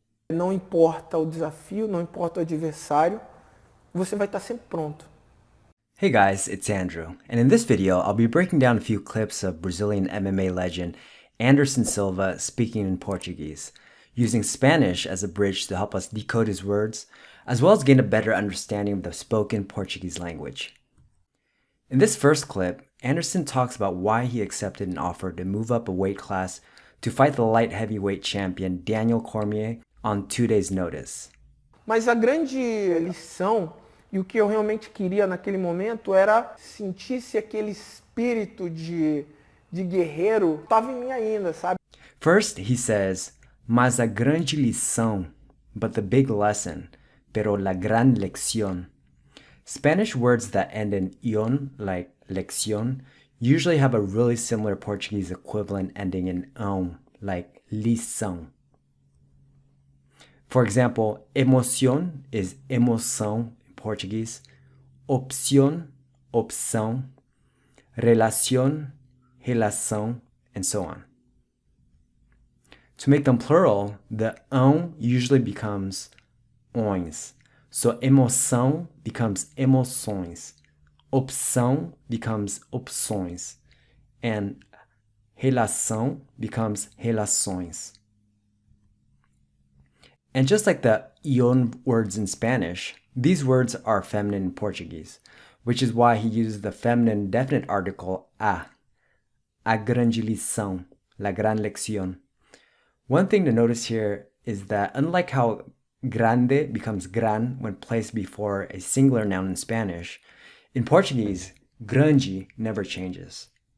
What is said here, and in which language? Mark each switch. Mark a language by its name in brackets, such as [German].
[Portuguese] Não importa o desafio, não importa o adversário, você vai estar sempre pronto. [English] Hey guys, it's Andrew, and in this video I'll be breaking down a few clips of Brazilian MMA legend Anderson Silva speaking in Portuguese, using Spanish as a bridge to help us decode his words, as well as gain a better understanding of the spoken Portuguese language. In this first clip, Anderson talks about why he accepted an offer to move up a weight class to fight the light heavyweight champion Daniel Cormier on 2 days' notice. [Portuguese] Mas a grande lição e o que eu realmente queria naquele momento era sentir se aquele espírito de guerreiro estava em mim ainda, sabe? [English] First, he says, [Portuguese] mas a grande lição, [English] but the big lesson, [Spanish] pero la gran lección. [English] Spanish words that end in ion, like lección, usually have a really similar Portuguese equivalent ending in ão, like lição. For example, emoción is emoção in Portuguese, opción, opção, relación, relação, and so on. To make them plural, the ão usually becomes ões. So emoção becomes emoções, opção becomes opções, and relação becomes relações. And just like the ion words in Spanish, these words are feminine in Portuguese, which is why he uses the feminine definite article [Portuguese] a grande lição, [Spanish] la gran lección. [English] One thing to notice here is that unlike how grande becomes gran when placed before a singular noun in Spanish, in Portuguese, grande never changes.